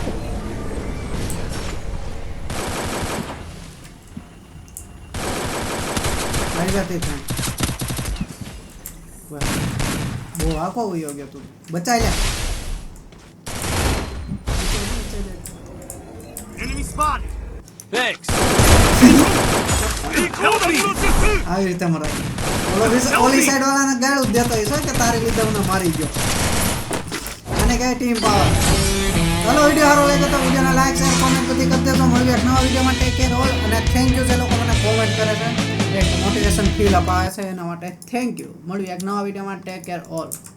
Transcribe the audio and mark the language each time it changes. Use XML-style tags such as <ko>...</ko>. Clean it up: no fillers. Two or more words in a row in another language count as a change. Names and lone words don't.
<gu>આવી જતી ત્યાં બહુ આખો ઉયો ગયો તું બચાઈ લે</gu> <en>Enemy spotted. Thanks.</en> <ja>リコーダンの術</ja> <gu>આવી રીતે મરાય ઓલી સાઈડ વાળાને ગાળું જ દેતો હશે કે તારી લીધે મને મારી ગયો અને કઈ ટીમ પાવર ચલો વિડીયો સારો લાગે તો વિડીયોને</gu> <en>like share comment</en> <gu>બધી કરી દેજો મળીએ એક નવા વિડીયોમાં</gu> <en>take care all</en> <gu>અને</gu> <en>thank you</en> <gu>જે લોકો મને કોમેન્ટ કરે છે એક</gu> <en>motivation feel</en> <gu>અપાવે છે એના માટે</gu> <en>thank you</en> <gu>મળીએ એક નવા વિડીયોમાં</gu> <en>take care all</en>